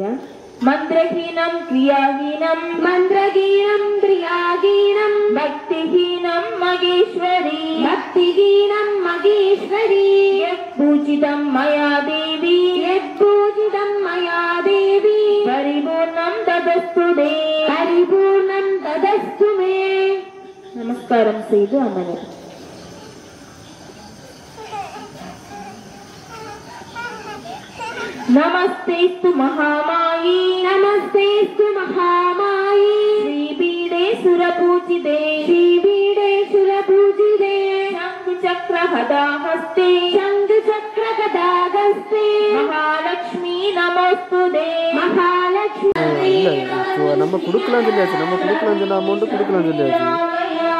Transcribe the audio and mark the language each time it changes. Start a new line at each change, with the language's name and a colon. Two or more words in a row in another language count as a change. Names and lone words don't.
Sanskrit: मन्त्रहीनं क्रियाहीनं मन्त्रहीनं क्रियाहीनं भक्तिहीनं महेश्वरि भक्तिहीनं महेश्वरि पूजितं मया देवि पूजितं मया देवि परिपूर्णं तदस्तु ते परिपूर्णं तदस्तु मे.
Tamil: நமஸ்காரம் செய்து அமர.
Sanskrit: नमस्तेस्तु महामायी नमस्तेस्तु महामायी श्रीपीठे सुरपूजिते श्रीपीठे सुरपूजिते शङ्खचक्रगदाहस्ते शङ्खचक्रगदाहस्ते महालक्ष्मी नमोस्तुते महालक्ष्मी.
Tamil: நம்ம கொடுக்கலாம் சொல்லியாச்சு, நம்ம கொடுக்கலாம் சொன்ன அமௌண்ட் கொடுக்கலாம் சொல்லியாச்சு.